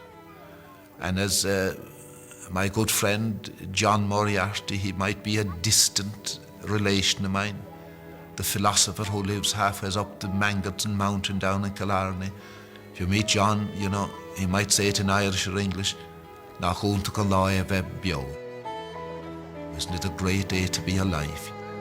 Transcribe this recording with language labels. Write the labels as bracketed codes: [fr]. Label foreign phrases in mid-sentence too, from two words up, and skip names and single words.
[en] And as my good friend John Moriarty, he might be a distant relation of mine, the philosopher who lives halfway up the Mangerton Mountain down in Killarney. If you meet John, you know, he might say it in Irish or English, [ga] "Na chunta go láimh bheith beo." [en] Isn't it a great day to be alive?